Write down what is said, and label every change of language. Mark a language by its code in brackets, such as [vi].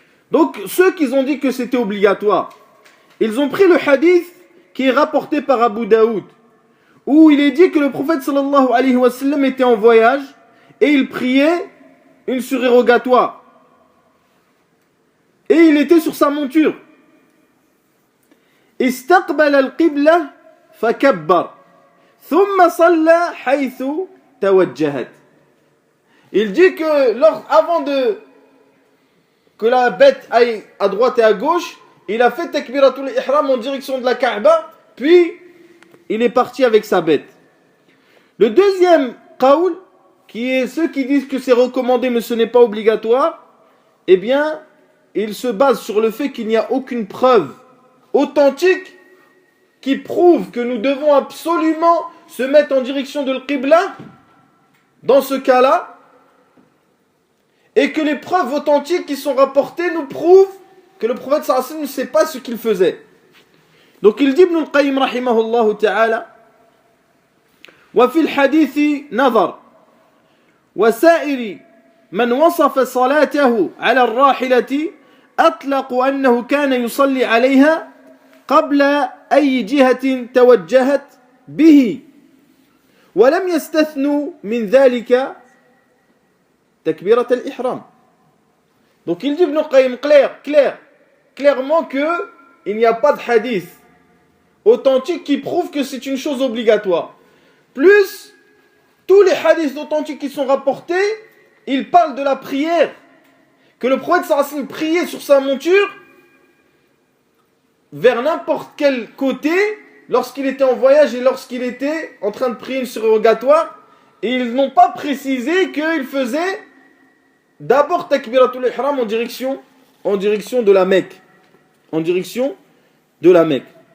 [fr] Donc, ceux qui ont dit que c'était obligatoire, ils ont pris le hadith qui est rapporté par Abu Daoud, où il est dit que le prophète sallallahu alayhi wa sallam était en voyage et il priait une surérogatoire. Et il était sur sa monture. [ar] استقبل القبلة فكبر ثم صلى حيث توجهت. [fr] Il dit que avant que la bête aille à droite et à gauche, il a fait takbiratul ihram en direction de la Kaaba, puis il est parti avec sa bête. Le deuxième qawl, qui est ceux qui disent que c'est recommandé mais ce n'est pas obligatoire, eh bien, il se base sur le fait qu'il n'y a aucune preuve authentique qui prouve que nous devons absolument se mettre en direction de l'Qibla dans ce cas-là, et que les preuves authentiques qui sont rapportées nous prouvent que le prophète sallallahu alayhi wa sallam ne sait pas ce qu'il faisait. Donc il dit [ar] Ibn al-Qayyim rahimahullah ta'ala: وفي الحديث نظر وسائر من وصف صلاته على الراحلة أطلقوا أنه كان يصلي عليها قبل أي جهة توجهت به ولم يستثنوا من ذلك تكبيرة الإحرام. [fr] Donc il dit Ibn Qayyim clairement que il n'y a pas de hadith authentique qui prouve que c'est une chose obligatoire. Plus tous les hadiths authentiques qui sont rapportés, ils parlent de la prière, que le prophète sallallahu alayhi wa sallam priait sur sa monture vers n'importe quel côté lorsqu'il était en voyage et lorsqu'il était en train de prier une surérogatoire, et ils n'ont pas précisé qu'il faisait d'abord takbiratul ihram en direction de la Mecque, en direction de la Mecque.